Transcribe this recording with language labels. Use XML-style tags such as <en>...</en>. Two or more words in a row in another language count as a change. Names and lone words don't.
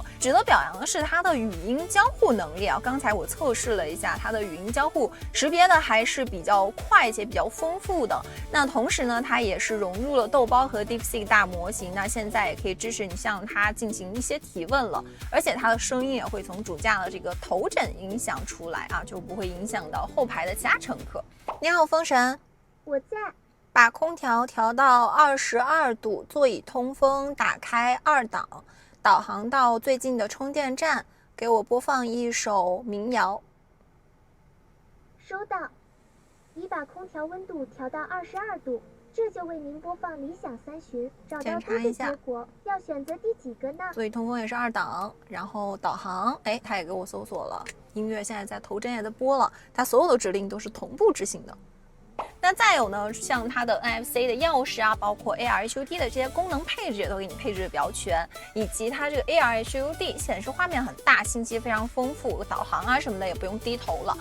<zh>值得表揚的是它的語音交互能力剛才我測試了一下，它的語音交互識別的還是比較快且比較豐富的。那同時呢，它也是融入了豆包和 DeepSeek 大模型，那現在也可以支持你向它进行一些提問了，而且它的声音也会從主駕的這個头枕音響出來就不會影響到後排的其他乘客。你好，風神，我在。把空調調到22度，座椅通風，打開2檔，導航到最近的充電站，給我播放一首民謠。收到。已把空調溫度調到22度，這就為您播放理想3巡，找到對的結果，要選擇第幾個呢？座椅通風也是2檔，然後導航，它也給我搜索了，音樂現在在頭枕也在播了，它所有的指令都是同步執行的。那再有呢，像它的 NFC 的鑰匙包括 AR HUD 的這些功能配置也都給你配置的比較全，以及它這個 AR HUD 顯示畫面很大，信息非常豐富，導航什麼的也不用低頭了。</zh>